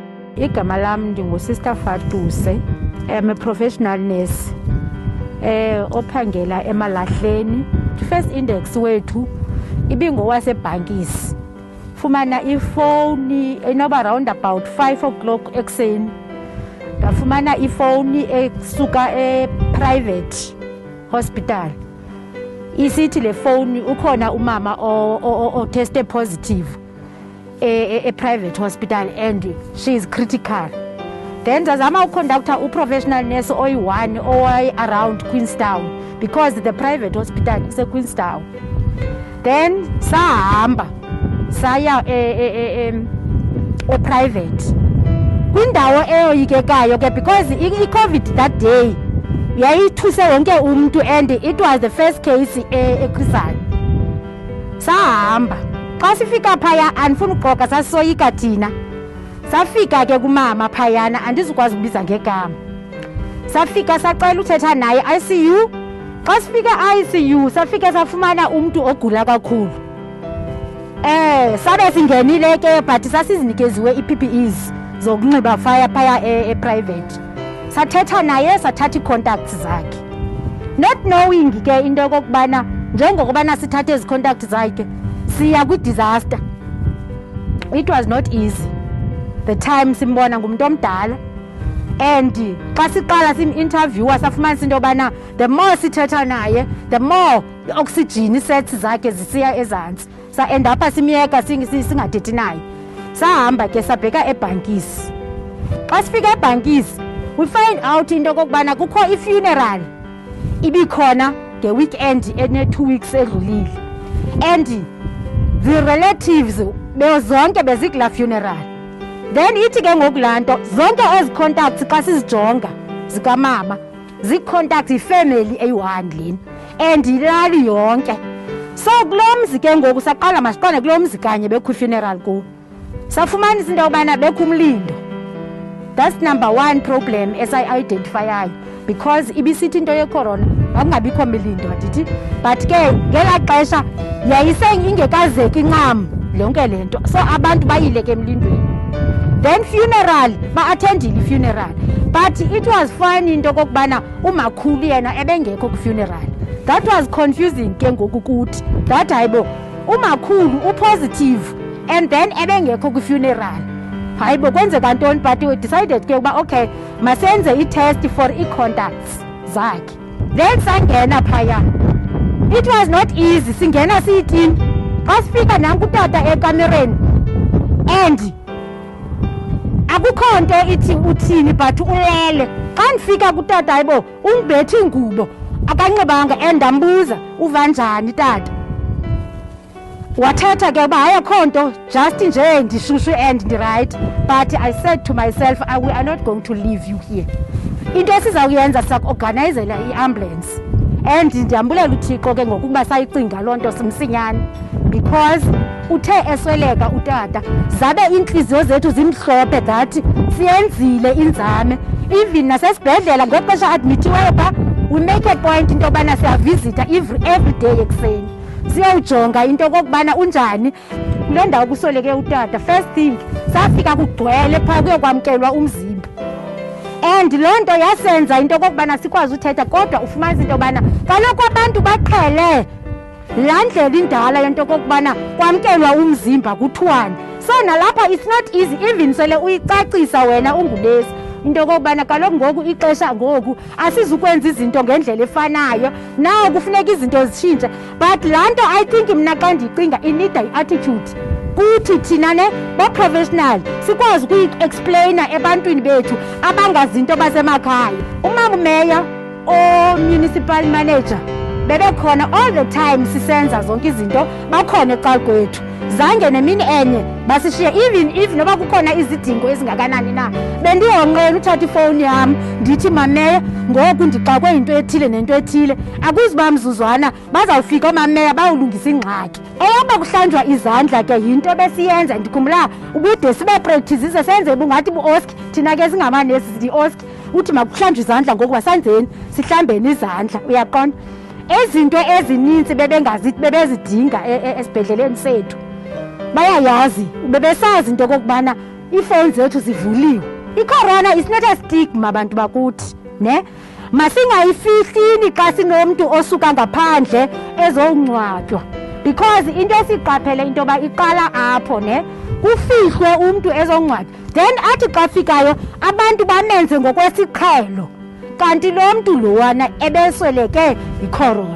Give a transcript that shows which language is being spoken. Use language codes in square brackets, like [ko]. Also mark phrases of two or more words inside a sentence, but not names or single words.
[xh] Igama lam ndinguSister Fatuse. [en] I'm a professional nurse [xh] ophangela eMalahleni. [en] First index [xh] wethu ibingowasebhankisi. Fumana ifoni enoba [en] round about 5 o'clock [xh] ekuseni. Ndafumana ifoni esuka [en] private hospital. [xh] Isithi le phone ukhona umama o [en] tested positive a private hospital and she is critical. Then [xh] ndazama uconductor [en] professional nurse oyi-1 around Queenstown because the private hospital is Queenstown. [xh] Then sahamba saya private kwindawo eyoyikekayo ke because i-COVID [en] that day [xh] yayithuse wonke umuntu [en] and it was the first case [xh] eKrisani. Sahamba xa sifika phaya andifuna uqoka sasisoyika thina. Safika ke kumama phayana andizukwazi ukubiza ngegama. Safika sacela uthetha naye ICU. Xa sifika ICU safika safumana umuntu ogula kakhulu. Sabe singenile ke but sasizinikeziwe iPPEs zokunxiba phaya private. Sathetha naye sathatha contacts zakhe. [en] Not knowing [xh] ke into kokubana njengokubana sithathe ezi contacts zakhe siya kwi-disaster. [en] It was not easy. The time [xh] simbona ngumuntu omdala and xa siqala sim-interviewer safumanisa into yobana [en] the more [xh] sithetha naye [en] the more oxygen sets [xh] zakhe zisiya ezantsi sa-end apha simyeka singathethi naye. Sahamba ke sabheka ebhankisi. Xa sifika ebhankisi [en] we find out [xh] into kokubana kukho i-funeral ibikhona nge-weekend ene-2 weeks edlulile [en] and the relatives [xh] bezonke bezikula funeral. Then ithi ke ngoku laa nto zonke ezi contacts xa sizijonga zikamama zi-contacts ifamily eyi-1 lena and ilali yonke. So kulo mzi ke ngoku saqala masiqonde kulo mzi kanye bekho i-funeral kuwo safumanisa into yobana bekho umlindo. [en] That's number 1 problem [xh] esiyi-identifyayo because ibisithi into yeCorona akungabikho milindo ndithi but ke ngelaa xesha yayisengekazeki ncam yonke le nto so abantu bayileke emlindweni. Then funeral ba-attendile i-funeral [en] but it was funny [xh] into kokubana umakhulu yena ebengekho kwi-funeral. [en] That was confusing [xh] ke ngoku kuthi that hayibo umakhulu upositive and then ebengekho kwi-funeral. Hayibo kwenzeka ntoni [en] but we decided [xh] ke ukuba okay masenze i-test for i-contacts zakhe. Then sangena phaya. [en] It was not easy singena siyi-team. [xh] Xa sifika nanku utata ekamereni and akukho nto ithi uthini but ulele. Xa ndifika kutata hayibo undibethe ingubo akanxibanga and ndambuza uva njani tata. Wathetha ke uba hayi akho nto just nje ndishushu and ndirayithi [en] but I said to myself we are not going to leave you here. [xh] Into esizawuyenza sizakuorganayizela i-ambulance and ndiyambulela uThixo ke ngokuba sayicinga loo nto simsinyane because uthe esweleka utata zabe iintliziyo zethu zimhlophe that siyenzile inzame even nasesibhedlela ngexesha admithiweyo pha [en] we make a point [xh] into yobana siyavisita [en] every day [xh] ekuseni siyawujonga into kokubana unjani kule ndawo kusweleke utata. First thing safika kugcwele phaa kuyokwamkelwa umzimba and loo nto yasenza into kokubana sikwazi uthetha kodwa ufumanisa into yobana kaloku abantu baqhele laa ndlela indala yento kokubana kwamkelwa umzimba kuthiwane. So nalapha [en] it's not easy [xh] even sele uyicacisa wena ungulesi into kokubana kaloku ngoku ixesha ngoku asizukwenza izinto ngendlela efanayo nawo kufuneka izinto zitshintshe but laa nto [en] I think [xh] mna xa ndiyicinga inida i-attitude kuthi thina ne bo-professional sikwazi ukuyi-explaina ebantwini bethu abangazinto basemakhaya. Umama umeya o-municipal manager bebekhona [en] all the time [xh] sisenza zonke izinto bakhona ecal kwethu zange nemini enye basishiye even noba kukhona izidingo ezingakanani na bendiyonqena uthatha ifowuni yam ndithi mameya ngoku ndixakwe yinto ethile nento ethile akuziba mzuzwana bazawufika oomameya bayolungisa ingxaki. Eyoba kuhlanjwa izandla ke yinto besiyenza ndikhumbula ubude sibepractise senze bungathi bu-oski thina ke singamanesi di-oski uthi makuhlanjwe izandla ngoku basenzeni sihlambeni izandla uyaqonda. Ezinto ezininzi bebezidinga esibhedleleni sethu bayayazi bebesazi into kokubana iifowuni zethu zivuliwe. [en] iCorona is not a stigma [xh] abantu bakuthi, ne? Masingayifihlini xa sinomntu osuka ngaphandle ezongcwatywa, because into esiqaphele into yoba iqala apho, ne? Kufihlwe umntu ezongcwatywa, then athi xa fikayo abantu bamenze ngokwesiqhelo, kanti lo mntu lowana ebesweleke iCorona.